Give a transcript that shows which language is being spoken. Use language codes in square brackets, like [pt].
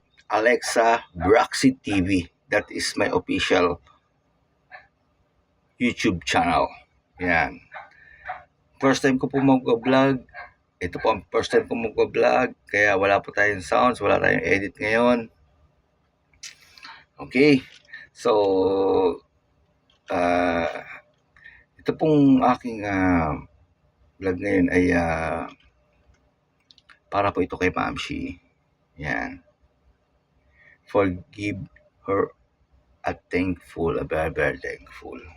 [en] Alexa Braxi TV. That is my official YouTube channel. [tl] Yan. [en] First time [tl] ko po mag-vlog. Ito po ang [en] first time [tl] ko mag-vlog. Kaya wala po tayong sounds, wala tayong edit ngayon. Okay. So, uh, ito pong aking vlog ngayon ay para po ito kay Mamshi. Yan. [en] Forgive her at thankful, very, very thankful.